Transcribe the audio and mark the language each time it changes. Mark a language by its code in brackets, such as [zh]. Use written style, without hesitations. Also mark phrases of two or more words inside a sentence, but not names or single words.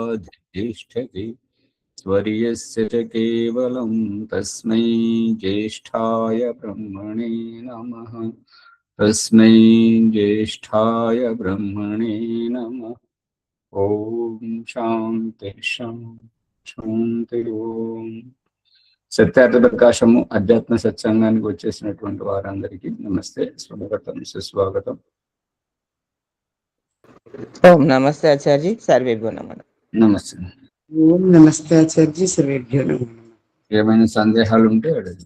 [sa] ज्येष्ठति स्वर्यस्य च केवलं तस्मै ज्येष्ठाय ब्रह्मणे नमः। तस्मै ज्येष्ठाय ब्रह्मणे नमः। ओम शांति शांति ओम। [te] సత్యార్థ ప్రకాశము అధ్యాత్మ సత్సంగానికి వచ్చేసినటువంటి వారందరికీ నమస్తే, స్వాగతం, సుస్వాగతం. [sa] ओम् नमस्ते आचार्य, सर्वेभ्यो नमः. [te] నమస్తే. [sa] ओम् नमस्ते आचार्य, सर्वेभ्यो नमः. [te] ఏమైనా సందేహాలు ఉంటే అడగండి.